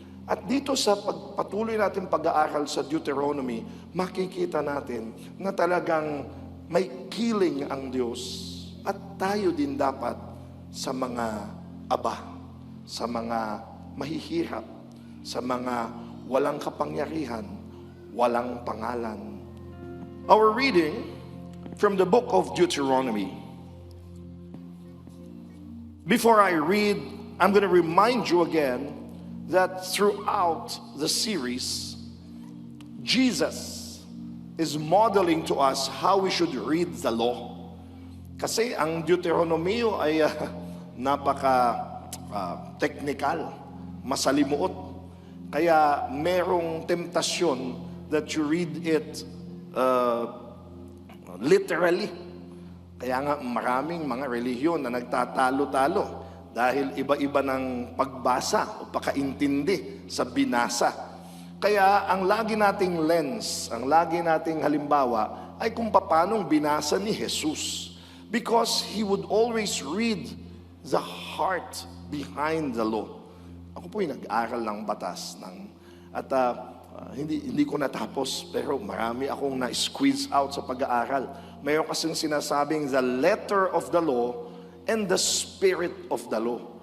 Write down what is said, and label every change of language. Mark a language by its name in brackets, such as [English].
[Filipino] At dito sa patuloy natin pag-aaral sa Deuteronomy, makikita natin na talagang may killing ang Diyos. At tayo din dapat sa mga aba, sa mga mahihirap, sa mga walang kapangyarihan, walang pangalan. [English] Our reading from the book of Deuteronomy. Before I read, I'm going to remind you again that throughout the series, Jesus is modeling to us how we should read the law. [Filipino] Kasi ang Deuteronomy ay napaka-technical, masalimuot. Kaya merong temptasyon [English] that you read it literally. [Filipino] Kaya nga maraming mga relihiyon na nagtatalo-talo dahil iba-iba ng pagbasa o pagkaintindi sa binasa. Kaya ang lagi nating lens, ang lagi nating halimbawa ay kung paanong binasa ni Jesus. [English] Because he would always read the heart behind the law. [Filipino] Ako po yung nag-aral ng batas at hindi ko natapos, pero marami akong na-squeeze out sa pag-aaral. Mayroon kasing sinasabing [English] the letter of the law and the spirit of the law.